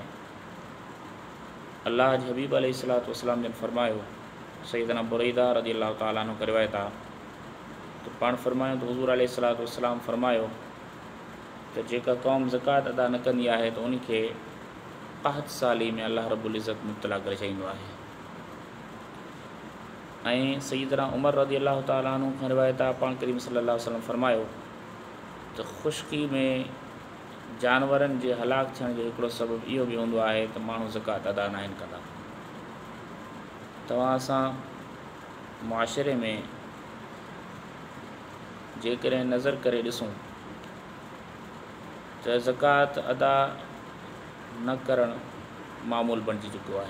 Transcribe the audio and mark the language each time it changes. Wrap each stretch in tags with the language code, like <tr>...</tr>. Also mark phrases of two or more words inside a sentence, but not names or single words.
<sd>अल्लाह जे हबीब</sd> <ar>عليه الصلاة والسلام</ar> <sd>जन फरमायो, सैयदना बुरैदा</sd> <ar>رضي الله تعالى عنه</ar> <sd>रिवायत आहे त पाण फरमायो त हुज़ूर</sd> <ar>عليه الصلاة والسلام</ar> <sd>फरमायो त जेका क़ौम ज़कात अदा न कंदी आहे त उनखे कहत साली में</sd> <ar>الله رب العزة</ar> <sd>मुब्तला करे छॾींदो आहे। ऐं सैयदना उमर</sd> <ar>رضي الله تعالى عنه</ar> <sd>खां रिवायत आहे, पाण करीम</sd> <ar>صلى الله عليه وسلم</ar> <sd>फरमायो त ख़ुश्की में जानवरनि जे हलाक थियण जो हिकिड़ो सबबु इहो बि हूंदो आहे त माण्हू ज़कात अदा न आहिनि कंदा। तव्हां असां मुआशिरे में जेकॾहिं नज़र करे ॾिसूं त ज़कात अदा न करणु मामूल बणिजी चुको आहे।</sd>